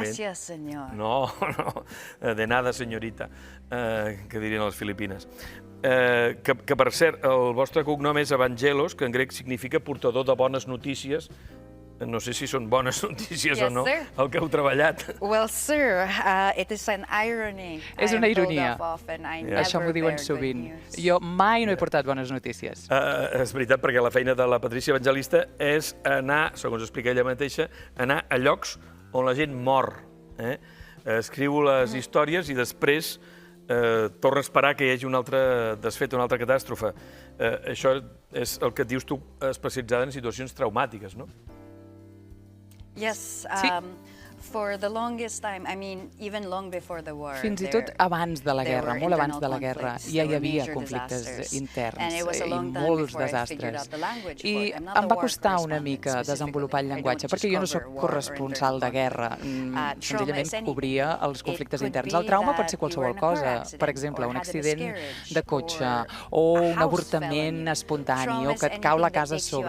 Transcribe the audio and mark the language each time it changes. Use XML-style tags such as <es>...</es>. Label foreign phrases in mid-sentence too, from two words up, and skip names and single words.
<ca>Gràcies, senyor. No,</ca> <es>de nada,</es> <ca>senyorita, que dirien a les Filipines. Que, per cert, el vostre cognom és Evangelos, que en grec significa portador de bones notícies. No sé si són bones notícies o no, el que heu treballat.</ca> <en>Well, sir, it is an irony.</en> <ca>És una ironia. Això m'ho diuen sovint. Jo mai no he portat bones notícies. És veritat, perquè la feina de la Patrícia Evangelista és anar, segons explica ella mateixa, anar a llocs on la gent mor. Escriu les històries i després torna a esperar que hi hagi un altre desfet, una altra catàstrofe. Això és el que et dius tu, especialitzada en situacions traumàtiques, no?</ca> <en>Yes, for the longest time, I mean, even long before the war.</en> <ca>Fins i tot abans de la guerra, molt abans de la guerra, ja hi havia conflictes interns i molts desastres. I em va costar una mica desenvolupar el llenguatge, perquè jo no soc corresponsal de guerra, senzillament cobria els conflictes interns. El trauma pot ser qualsevol cosa, per exemple, un accident de cotxe o un avortament espontani o que et cau la casa a sobre.</ca>